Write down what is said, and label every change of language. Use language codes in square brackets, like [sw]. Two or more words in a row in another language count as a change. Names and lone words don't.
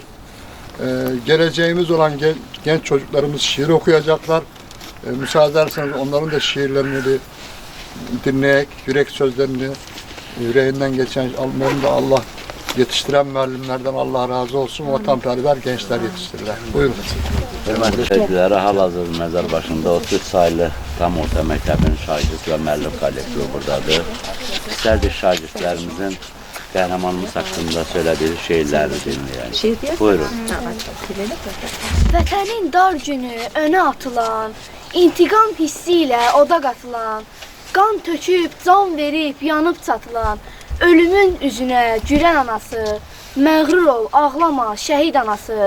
[tr] Geleceğimiz olan genç çocuklarımız şiir okuyacaklar. Müsaade ederseniz onların da şiirlerini bir dinleyek, yürek sözlerini, yüreğinden geçen onların da Allah yetiştiren müəllimlərdən Allah razı olsun, vatanperver gençler yetiştirirler. Buyurun. [az] Hörmətli şəhidlərə hal-hazırda məzar başında 33 saylı tam orta məktəbin şagird və müəllim kollektivi buradadır. İstərdik şagirdlərimizin qəhrəmanımız haqqında söylədiyi şeirləri dinləyək. Buyurun. Vətənin dar günü önə atılan, intiqam hissi ilə oda qatılan, qan töküb, can verib, yanıb çatılan, ölümün üzünə gülən anası, məğrur ol, ağlama, şəhid anası.